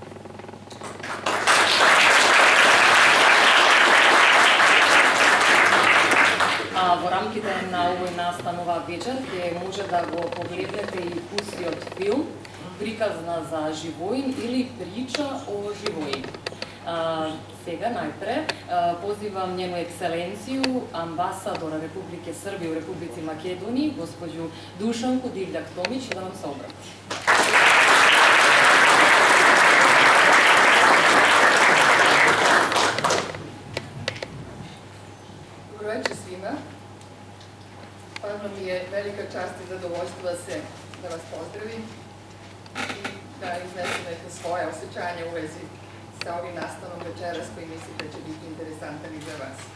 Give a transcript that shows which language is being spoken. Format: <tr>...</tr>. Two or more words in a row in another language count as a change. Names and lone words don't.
<mk>Во рамките на овој настан оваа вечер ќе може да го погледнете и пустиот филм Приказна за Живоин или Прича о Живоин.</mk> <sr>Сега најпре позивам njenu екселенцију, амбасадора Републике Србија у Републици Македонија, госпоđu Душанку Дивљак-Томиć, да вам се обрати. Dobro večer svima. Stvarno mi je velika čast i zadovoljstvo da vas pozdravim i da iznesem neke svoje osjećanja u vezi sa ovim nastavom večeras koji mislim da će biti interesantan i za vas.</sr>